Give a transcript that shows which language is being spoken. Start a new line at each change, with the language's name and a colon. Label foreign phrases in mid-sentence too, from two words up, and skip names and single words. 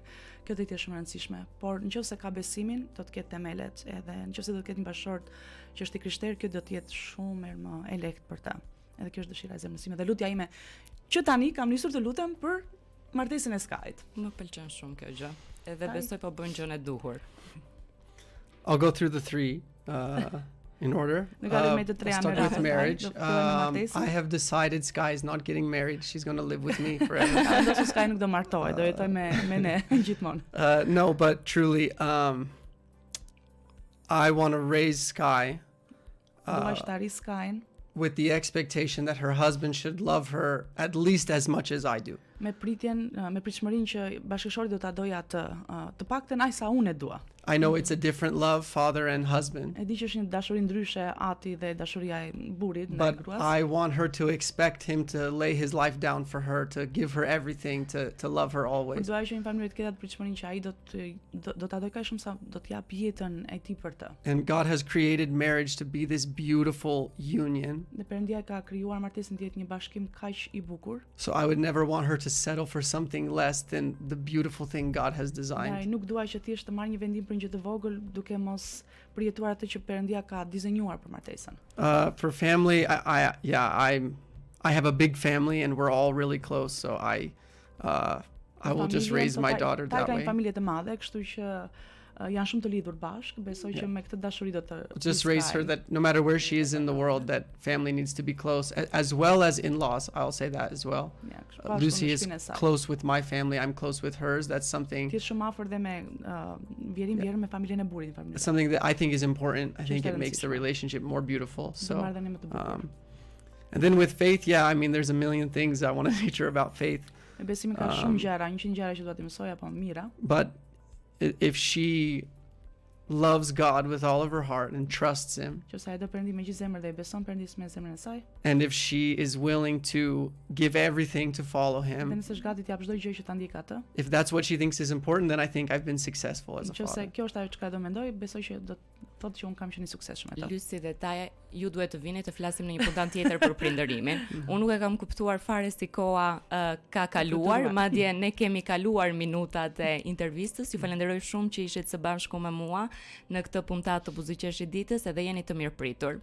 Albanian: Kjo do të jetë shumë e rëndësishme. Por nëse ka besimin, do të ketë themelet, edhe nëse do të ketë një bashkëshort që është i krishterë, kjo do të jetë shumë më e lehtë për ta. Edhe kjo është dëshira e zemrës sime dhe lutja ime që tani kam nisur të lutem për martesën e Skyt. Më pëlqen shumë kjo gjë. Edhe besoj po bën gjën e duhur.
English: I'll go through the three in order. I'll start with marriage. I have decided Sky is not getting married. She's going to live with me forever.
Albanian: Ndosë Sky nuk do martohet, do jetoj me ne gjithmonë.
English: No, but truly, I want to raise Sky with the expectation that her husband should love her at least as much as I do.
Albanian: Me pritshmërinë që bashkëshori do ta dojë atë, të paktën aq sa unë e dua.
English: I know it's a different love, father and husband.
Albanian: E di që është një dashuri ndryshe ati dhe dashuria e burit ndaj gruas.
English: But I want her to expect him to lay his life down for her, to give her everything, to love her always.
Albanian: Por doja që një familje të ketë atë pritshmërinë që ai do ta dojë kaq shumë sa do të jap jetën e tij për të.
English: And God has created marriage to be this beautiful union.
Albanian: Dhe Perëndia ka krijuar martesën të jetë një bashkim kaq i bukur.
English: So I would never want her to settle for something less than the beautiful thing God has designed.
Albanian: Ai nuk dua që thjesht të marrë një vendim për një gjë të vogël duke mos përjetuar atë që Perëndia ka dizenjuar për martesën.
English: For family, I have a big family and we're all really close, so I will just raise my daughter that way.
Albanian: Ka një familje të madhe, kështu që janë shumë të lidhur bashkë, besoj që me këtë dashuri do të
English: just raise her that no matter where she is in the world, that family needs to be close, as well as in-laws. I'll say that as well. Lucy is close with my family. I'm close with hers. That's something.
Albanian: Ti je shumë afër dhe me vjerën me familjen e burit, familjen.
English: Something that I think is important. I think it makes the relationship more beautiful. So, and then with faith, I mean, there's a million things I want to teach her about faith.
Albanian: Besimi ka shumë gjëra, 100 gjëra që dua t'i mësoj apo mira.
English: But if she loves God with all of her heart and trusts him, and if she is willing to give everything to follow him, if that's what she thinks is important, then I think I've been successful as a father.
Albanian: Lucy dhe Taja, ju duhet të vini të flasim në një puntan tjetër për prindërimin. Unë nuk e kam kuptuar fare si koha ka kaluar, madje ne kemi kaluar minutat e intervistës. Ju falenderoj shumë që ishit së bashku me mua në këtë puntat të Buzëqeshit ditës edhe jeni të mirëpritur.